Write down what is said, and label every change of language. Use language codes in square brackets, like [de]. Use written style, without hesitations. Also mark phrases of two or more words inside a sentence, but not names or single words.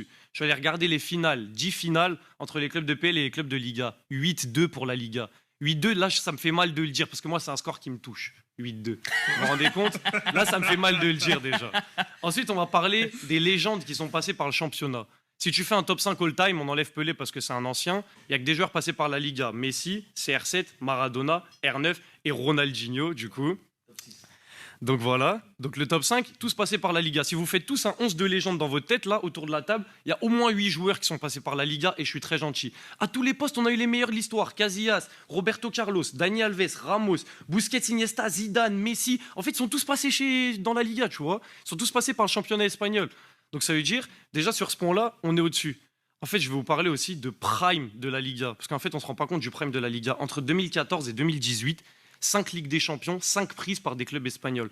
[fr] Je vais aller regarder les finales, 10 finales entre les clubs de PL et les clubs de Liga. 8-2 pour la Liga. 8-2, là, ça me fait mal de le dire, parce que moi, c'est un score qui me touche. 8-2. Vous vous rendez compte? Là, ça me fait mal de le dire, déjà. Ensuite, on va parler des légendes qui sont passées par le championnat. Si tu fais un top 5 all-time, on enlève Pelé parce que c'est un ancien, il n'y a que des joueurs passés par la Liga. Messi, CR7, Maradona, R9 et Ronaldinho, du coup. Donc voilà, donc le top 5, tous passés par la Liga. Si vous faites tous un 11 de légende dans votre tête, là, autour de la table, il y a au moins 8 joueurs qui sont passés par la Liga et je suis très gentil. À tous les postes, on a eu les meilleurs de l'histoire. Casillas, Roberto Carlos, Dani Alves, Ramos, Busquets, Iniesta, Zidane, Messi. En fait, ils sont tous passés dans la Liga, tu vois. Ils sont tous passés par le championnat espagnol. Donc ça veut dire, déjà sur ce point-là, on est au-dessus. En fait, je vais vous parler aussi de prime de la Liga. Parce qu'en fait, on ne se rend pas compte du prime de la Liga. Entre 2014 et 2018, 5 Ligues des Champions, 5 prises par des clubs espagnols.